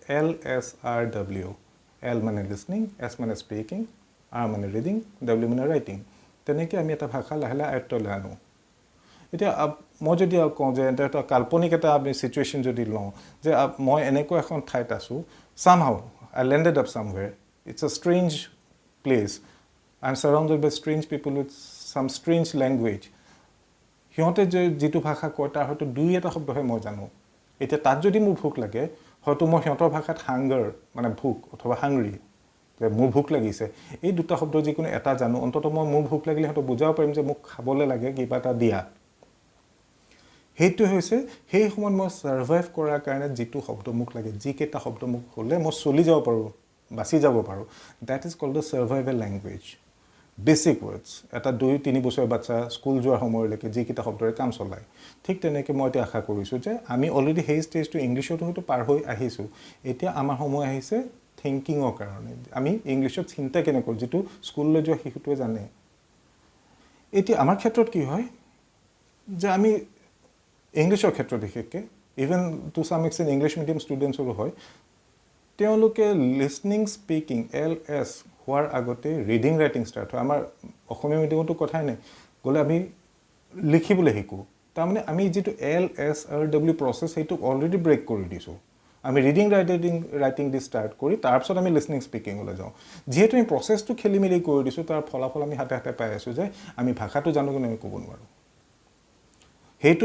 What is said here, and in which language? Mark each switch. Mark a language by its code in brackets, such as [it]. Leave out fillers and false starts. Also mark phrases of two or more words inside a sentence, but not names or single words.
[as] LSRW L মানে লিসনিং S মানে স্পিকিং R মানে ৰিডিং W মানে ৰাইটিং তেনেকৈ আমি এটা ভাষা লাহে লাহে আয়ত্তলৈ আনো এতিয়া মই যদি কওঁ যে এটা কাল্পনিক এটা আমি সিচুৱেশন যদি লওঁ যে মই এনেকুৱা এখন ঠাইত আছো [en] somehow I landed up somewhere it's a strange place I'm surrounded by strange people with some strange language [as] সিহঁতে যে যেটো ভাষা কয় তাৰ হয়তো দুই এটা শব্দহে মই জানো এতিয়া তাত যদি মোৰ ভোক লাগে হয়তো মই সিহঁতৰ ভাষাত হাংগাৰ মানে ভোক অথবা হাংৰি যে মোৰ ভোক লাগিছে এই দুটা শব্দ যিকোনো এটা জানো অন্তত মই মোৰ ভোক লাগিলে হয়তো বুজাব পাৰিম যে মোক খাবলৈ লাগে কিবা এটা দিয়া হেতু হৈছে সেই সময়ত মই সাৰ্ভাইভ কৰাৰ কাৰণে যেটো শব্দ মোক লাগে যিকেটা শব্দ মোক হলে মই চলি যাব পাৰো বাছি যাব পাৰো [en] that is called the survival language basic words [as] এটা 2-3 বছৰ বাচ্চা স্কুল যোৱাৰ সময়লৈকে যিকেটা শব্দৰে কাম চলায় ঠিক তেনেকৈ মই আশা কৰিছো যে আমি অলৰেডি সেই ষ্টেজটো ইংলিশতো হয়তো পাৰ হৈ আহিছো এতিয়া আমাৰ সময় আহিছে থিংকিংৰ কাৰণে আমি ইংলিশত চিন্তা কেনে কৰো যেটো স্কুললৈ যোৱা শিশুটোৱে জানে এতিয়া আমাৰ ক্ষেত্ৰত কি হয় যে আমি ইংলিশৰ ক্ষেত্ৰত বিশেষকৈ [en] even to some extent English medium studentsৰো [as] হয় তেওঁলোকে লিসনিং স্পিকিং LS হোৱাৰ আগতে [en] reading writing [as] ষ্টাৰ্ট হয় আমাৰ অসমীয়া মিডিয়ামতো কথাই নাই গলে আমি লিখিবলৈ শিকো তাৰমানে আমি যেটো LS আৰু W প্ৰসেস সেইটো অলৰেডি ব্ৰেক কৰি দিছো আমি ৰিডিং ৰাইটিং দি ষ্টাৰ্ট কৰি তাৰ পিছত আমি [en] listening speaking [as] লৈ যাওঁ যেহেতু এই প্ৰসেসটো খেলিমেলি কৰি দিছো তাৰ ফলাফল আমি হাতে হাতে পাই আছো যে আমি ভাষাটো জানো কিন্তু আমি ক'ব নোৱাৰো হেইটো